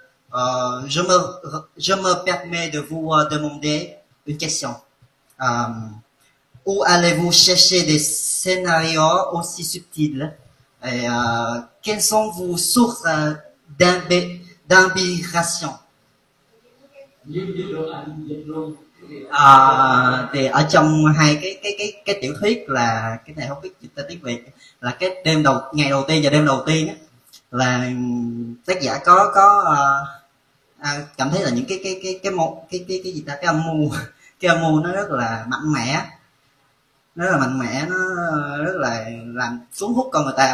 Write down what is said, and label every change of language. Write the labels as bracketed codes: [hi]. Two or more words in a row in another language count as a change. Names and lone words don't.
[fr] Je me permets de vous demander une question. Où allez-vous chercher des scénarios aussi subtils? Et quelles sont vos sources d'inspiration? [vi] Thì ở trong hai cái tiểu thuyết là cái này không biết dịch ra tiếng Việt, là cái ngày đầu tiên và đêm đầu tiên á, là tác giả có cảm thấy là những cái gì ta, cái âm mưu nó rất là mạnh mẽ, nó rất là làm cuốn hút con người ta.